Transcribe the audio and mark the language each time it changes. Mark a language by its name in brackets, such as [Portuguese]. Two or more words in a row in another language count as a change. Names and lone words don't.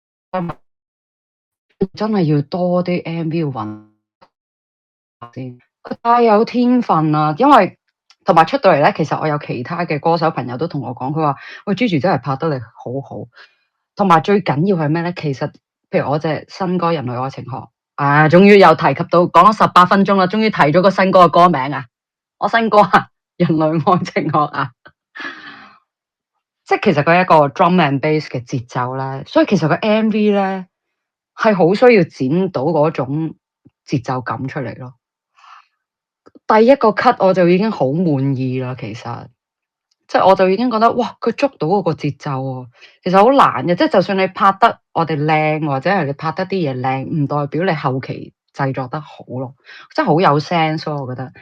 [Cantonese] 真係要多啲 MV 要揾先，佢太有天分啦，因為同埋出到嚟咧，其實我有其他嘅歌手朋友都同我講，佢話喂 Gigi 真係拍得你好好，同埋最緊要係咩咧？其實譬如我隻新歌《人類愛情學》，終於又提及到講咗18分鐘啦，終於提咗個新歌嘅歌名啊！我新歌啊，《人類愛情學》啊，即係其實佢係一個 [English] drum and bass [Cantonese] 嘅節奏咧，所以其實個 MV 咧係好需要剪到嗰種節奏感出嚟咯。第一個 cut 我就已經好滿意啦，其實即係我就已經覺得哇，佢捉到嗰個節奏喎，其實好難嘅，即係就算你拍得我哋靚，或者係你拍得啲嘢靚，唔代表你後期製作得好咯，真係好有 sense 咯，我覺得。